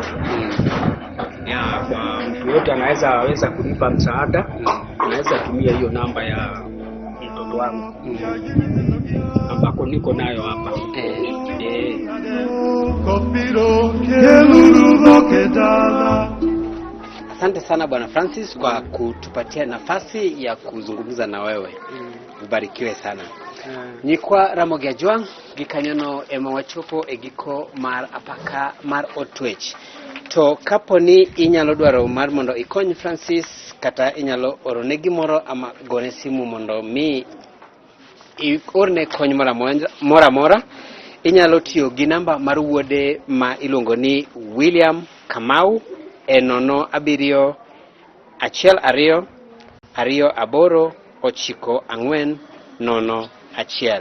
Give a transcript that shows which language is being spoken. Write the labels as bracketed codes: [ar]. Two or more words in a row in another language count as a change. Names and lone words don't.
[sw] Ya kwa mtu yote anaweza kunipa msaada, anaweza tumia hiyo namba ya mtoto wangu ambako niko nayo hapa. Asante sana Bwana Francis kwa kutupatia nafasi ya kuzungumza na wewe. Ubarikiwe sana. [luo] Nikwa Ramogi Ajwang gikanyono ema wachopo egiko mar apaka mar Otwech. To kaponi inyalo dwaro mar mondo ikony Francis, kata inyalo orone gimoro ama gone simu mondo mi orne kony mora mora, inyalo tiyo gi namba mar wuode ma iluongo ni William Kamau e 07 12 28 9401.